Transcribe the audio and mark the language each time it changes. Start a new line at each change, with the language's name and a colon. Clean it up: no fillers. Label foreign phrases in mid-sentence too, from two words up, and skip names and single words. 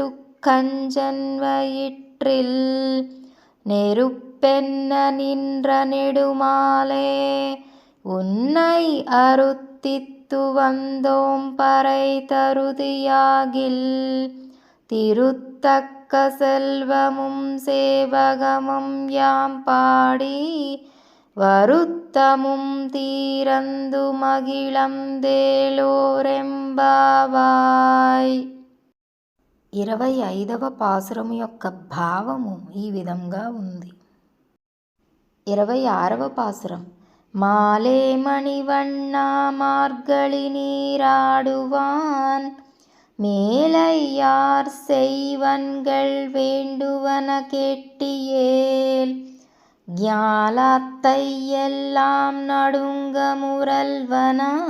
Tamil: கஞ்சன் வயிற்றில் நெருப்பென்ன நின்ற நெடுமாலே உன்னை அருத்தித்து வந்தோம் பறை தருதியாகில் திருத்தக்க செல்வமும் சேவகமும் யாம் பாடி வருத்தமும் தீரந்து మగిళందేలోరెంబావాయ్.
Telugu: 25వ పాసురము యొక్క భావము ఈ విధంగా ఉంది. 26వ పాసురం.
Tamil: மாலே மணிவண்ணா மார்கழி நீராடுவான் மேலையார் செய்வன்கள் வேண்டுவன கேட்டியேல் ஞாலத்தை எல்லாம் நடுங்க முரல்வன